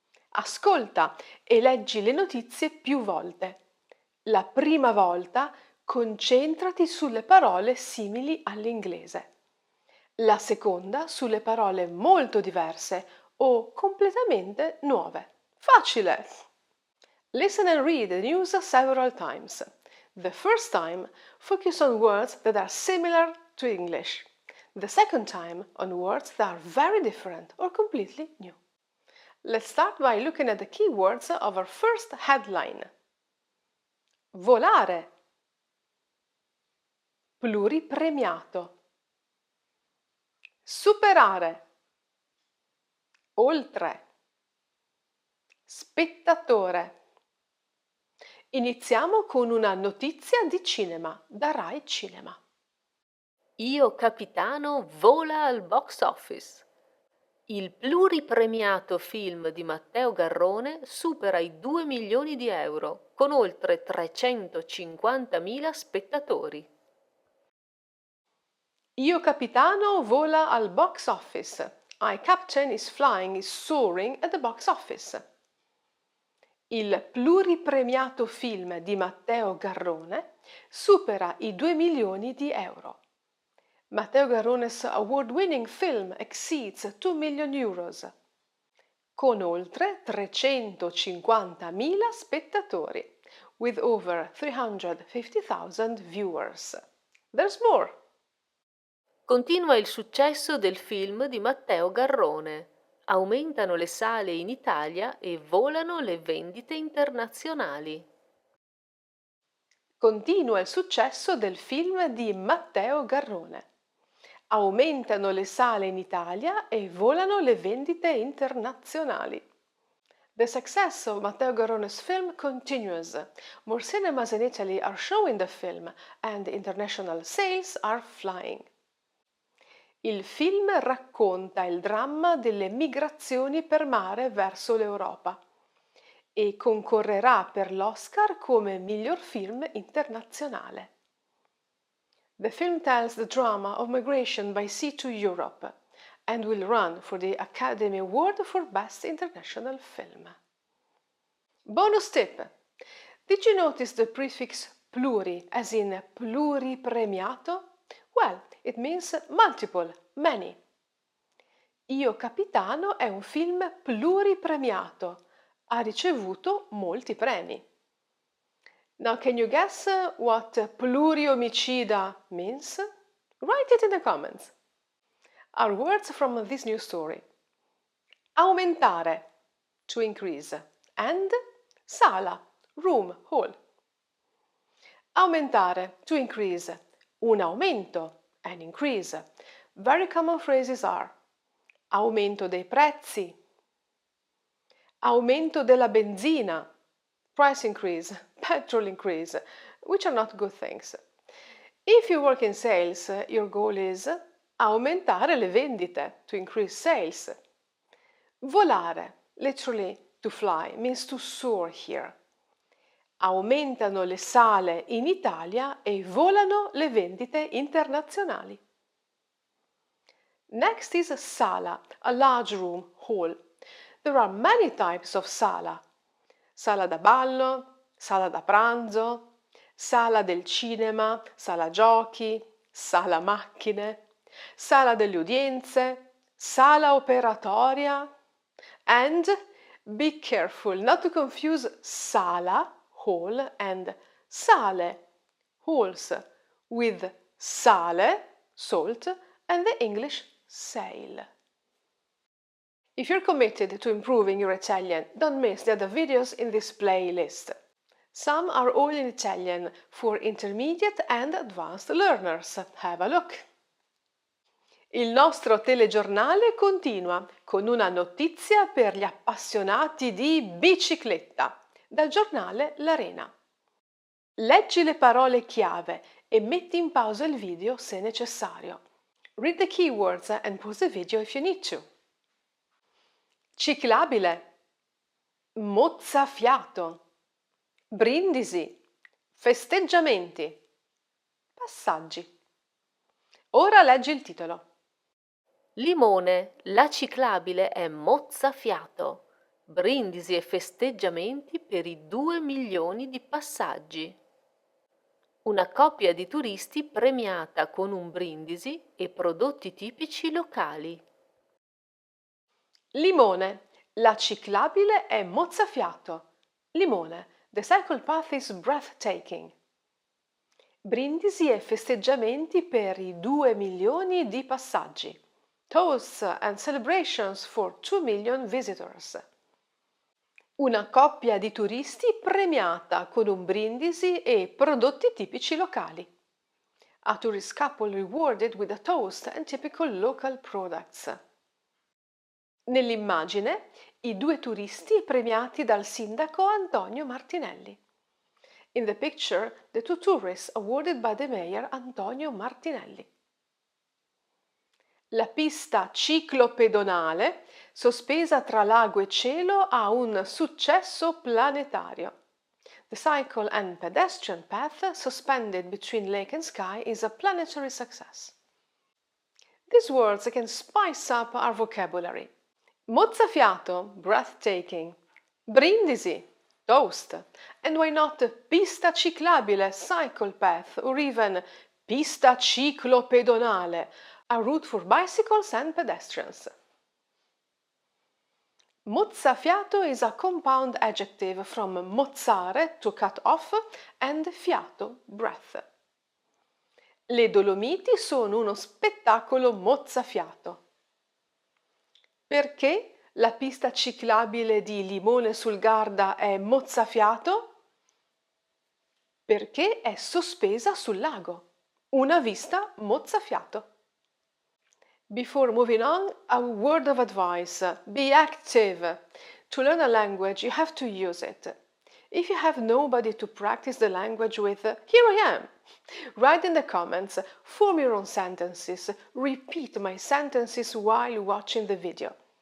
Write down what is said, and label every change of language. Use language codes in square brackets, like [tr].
[it] Ascolta e leggi le notizie più volte. La prima volta concentrati sulle parole simili all'inglese. La seconda sulle parole molto diverse o completamente nuove. Facile! [en] Listen and read the news several times. The first time, focus on words that are similar to English. The second time, on words that are very different or completely new. Let's start by looking at the keywords of our first headline. [it] Volare. Pluripremiato. Superare. Oltre. Spettatore. Iniziamo con una notizia di cinema da Rai Cinema. Io Capitano vola al box office. Il pluripremiato film di Matteo Garrone supera i 2 milioni di euro, con oltre 350.000 spettatori. Io Capitano vola al box office. [en] I Captain is flying is soaring at the box office. [it] Il pluripremiato film di Matteo Garrone supera i 2 milioni di euro. [en] Matteo Garrone's award-winning film exceeds 2 million euros, [it] con oltre 350.000 spettatori, [en] with over 350,000 viewers. There's more! [it] Continua il successo del film di Matteo Garrone. Aumentano le sale in Italia e volano le vendite internazionali. Continua il successo del film di Matteo Garrone. Aumentano le sale in Italia e volano le vendite internazionali. [en] The success of Matteo Garrone's film continues. More cinemas in Italy are showing the film and international sales are flying. [it] Il film racconta il dramma delle migrazioni per mare verso l'Europa e concorrerà per l'Oscar come miglior film internazionale. [en] The film tells the drama of migration by sea to Europe and will run for the Academy Award for Best International Film. Bonus tip! Did you notice the prefix pluri as in pluripremiato? Well, it means multiple, many. [it] Io Capitano è un film pluripremiato. Ha ricevuto molti premi. [en] Now, can you guess what pluriomicida means? Write it in the comments. Our words from this new story. Aumentare, to increase, and sala, room, hall. Aumentare, to increase, un aumento, an increase. Very common phrases are [it] aumento dei prezzi, aumento della benzina, [en] price increase, petrol increase, which are not good things. If you work in sales, your goal is [it] aumentare le vendite, [en] to increase sales. Volare, literally to fly, means to soar here. [it] Aumentano le sale in Italia e volano le vendite internazionali. [en] Next is sala, a large room, hall. There are many types of sala. [it] Sala da ballo, sala da pranzo, sala del cinema, sala giochi, sala macchine, sala delle udienze, sala operatoria. [en] And be careful not to confuse sala, hall, and sale, halls, with sale, salt, and the English sail. If you're committed to improving your Italian, don't miss the other videos in this playlist. Some are all in Italian for intermediate and advanced learners. Have a look. [it] Il nostro telegiornale continua con una notizia per gli appassionati di bicicletta dal giornale L'Arena. Leggi le parole chiave e metti in pausa il video se necessario. [en] Read the keywords and pause the video if you need to. [it] Ciclabile, mozzafiato, brindisi, festeggiamenti, passaggi. Ora leggi il titolo. Limone, la ciclabile è mozzafiato. Brindisi e festeggiamenti per i 2 milioni di passaggi. Una coppia di turisti premiata con un brindisi e prodotti tipici locali. Limone, la ciclabile è mozzafiato. [en] Limone, the cycle path is breathtaking. [it] Brindisi e festeggiamenti per i 2 milioni di passaggi. [en] Toasts and celebrations for 2 million visitors. [it] Una coppia di turisti premiata con un brindisi e prodotti tipici locali. [en] A tourist couple rewarded with a toast and typical local products. [it] Nell'immagine, i 2 turisti premiati dal sindaco Antonio Martinelli. [en] In the picture, the 2 tourists awarded by the mayor Antonio Martinelli. [it] La pista ciclopedonale, sospesa tra lago e cielo, ha un successo planetario. [en] The cycle and pedestrian path suspended between lake and sky is a planetary success. These words can spice up our vocabulary. Mozzafiato, breathtaking. Brindisi, toast. And why not pista ciclabile, cycle path, or even pista ciclopedonale, a route for bicycles and pedestrians. Mozzafiato is a compound adjective from mozzare, to cut off, and fiato, breath. [it] Le Dolomiti sono uno spettacolo mozzafiato. Perché la pista ciclabile di Limone sul Garda è mozzafiato? Perché è sospesa sul lago. Una vista mozzafiato. [en] Before moving on, a word of advice. Be active. To learn a language, you have to use it. If you have nobody to practice the language with, here I am. Write in the comments, form your own sentences, repeat my sentences while watching the video.